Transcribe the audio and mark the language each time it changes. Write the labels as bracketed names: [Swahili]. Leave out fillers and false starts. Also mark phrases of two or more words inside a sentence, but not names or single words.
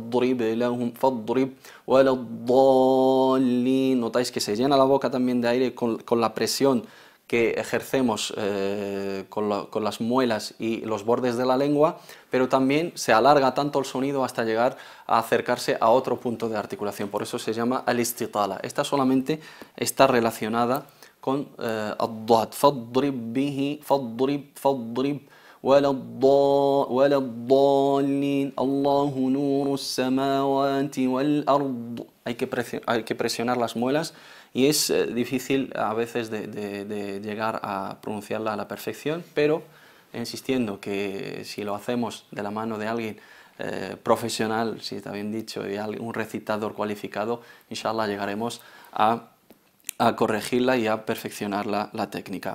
[Spanish] Notáis que se llena la boca también de aire con la presión que ejercemos con las muelas y los bordes de la lengua, pero también se alarga tanto el sonido hasta llegar a acercarse a otro punto de articulación, por eso se llama al-istitala. Esta solamente está relacionada con ad-dad, [Arabic] فاضرب به فاضرب, ولا الضالين الله نور السماوات والأرض. [Spanish] Hay que presionar las muelas y es difícil a veces de llegar a pronunciarla a la perfección, pero insistiendo que si lo hacemos de la mano de alguien profesional, si está bien dicho, y un recitador cualificado, inshallah llegaremos a corregirla y a perfeccionar la técnica.